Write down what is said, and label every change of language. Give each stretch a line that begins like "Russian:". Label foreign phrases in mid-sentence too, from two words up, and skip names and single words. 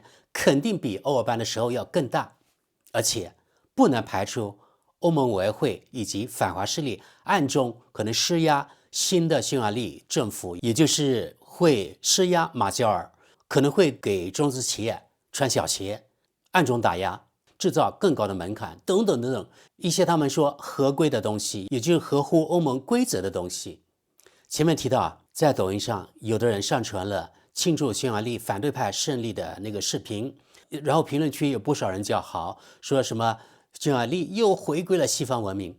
Chinese: 肯定比歐爾班的時候要更大，而且不能排除歐盟委員會以及反華勢力暗中可能施壓新的匈牙利政府，也就是會施壓馬焦爾，可能會給中資企業穿小鞋，暗中打壓，制造更高的門檻等等等等一些他們說合規的東西，也就是合乎歐盟規則的東西。前面提到在抖音上有的人上傳了慶祝匈牙利反对派勝利的那個視頻，然後評論區有不少人叫好，說什麼匈牙利又回歸了西方文明。